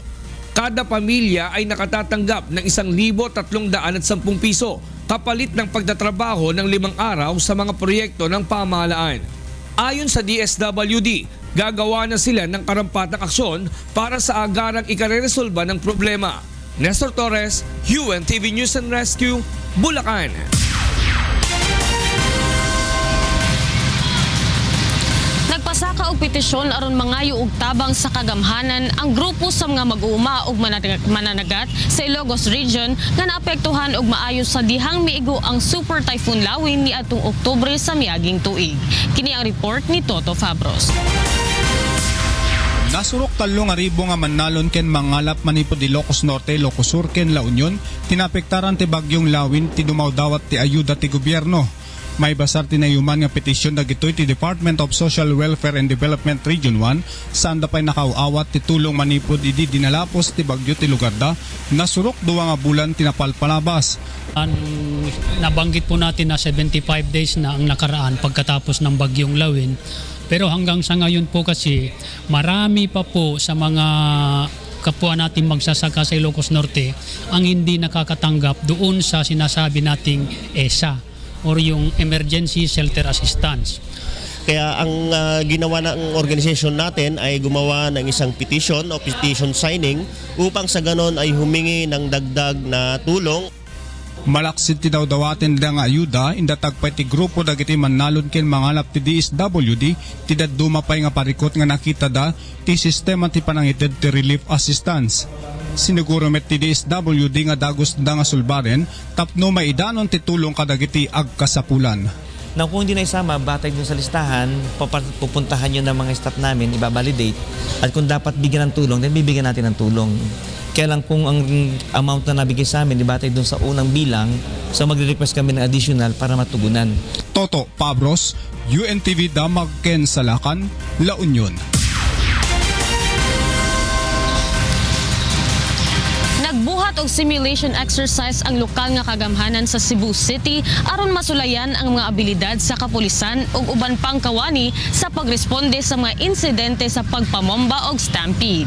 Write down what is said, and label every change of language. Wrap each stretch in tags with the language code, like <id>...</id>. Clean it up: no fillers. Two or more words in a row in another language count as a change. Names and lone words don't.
<tl>Kada pamilya ay nakatatanggap ng 1,310 piso kapalit ng pagtatrabaho ng 5 araw sa mga proyekto ng pamahalaan. Ayon sa DSWD, gagawa na sila ng karampatang aksyon para sa agarang ikareresolba ng problema. Nestor Torres, UNTV News and Rescue, Bulacan.</tl> <ceb>Nagpasaka og petisyon aron mangayo og tabang sa kagamhanan ang grupo sa mga mag-uuma og mananagat sa Ilocos Region nga naapektuhan og maayo sa dihang miigo ang Super Typhoon Lawin niadtong Oktubre sa miaging tuig. Kini ang report ni Toto Fabros.</ceb> <ilo>Nasurok 3,000 nga manalon ken mangalap manipod Ilocos Norte, Ilocos Sur ken La Union, tinapektaran ti Bagyong Lawin ti dumaw dawat ti ayuda ti gobyerno. May basar tinayuman nga petisyon dagitoy ti Department of Social Welfare and Development Region 1 saan dapay nakauawat ti tulong manipod idi dinalapos ti bagyo ti lugar da nasurok 2 nga bulan tinapalpalabas.</ilo> <tl>Nabanggit po natin na 75 days na ang nakaraan pagkatapos ng Bagyong Lawin. Pero hanggang sa ngayon po kasi marami pa po sa mga kapwa natin magsasaka sa Ilocos Norte ang hindi nakakatanggap doon sa sinasabi nating ESA or yung Emergency Shelter Assistance. Kaya ang ginawa ng organisasyon natin ay gumawa ng isang petition o petition signing upang sa ganon ay humingi ng dagdag na tulong.</tl> <ilo>Malaksid ti dawdawaten da nga ayuda indatag pa ti grupo dagiti manalon ken mangalap ti DSWD ti dadduma pay nga parikot nga nakita da ti sistema ti panangited ti</ilo> <en>relief assistance.</en> <ilo>Siniguro met ti DSWD nga dagos da nga sulbaren tapno maidanon ti tulong kadagiti agkasapulan.</ilo> <tl>Na kung hindi na isama, batay dun sa listahan, pupuntahan yun ng mga staff namin, ibabalidate. At kung dapat bigyan ng tulong, then bibigyan natin ng tulong. Kaya lang kung ang amount na nabigay sa amin, batay dun sa unang bilang, so magre-request kami ng additional para matugunan.</tl> <ilo>Toto Pabros, UNTV Damag ken Salacan, La Union.</ilo> <ceb>Nagbuhat og simulation exercise ang lokal nga kagamhanan sa Cebu City aron masulayan ang mga abilidad sa kapulisan ug uban pang kawani sa pagresponde sa mga insidente sa pagpamomba og stampede.</ceb>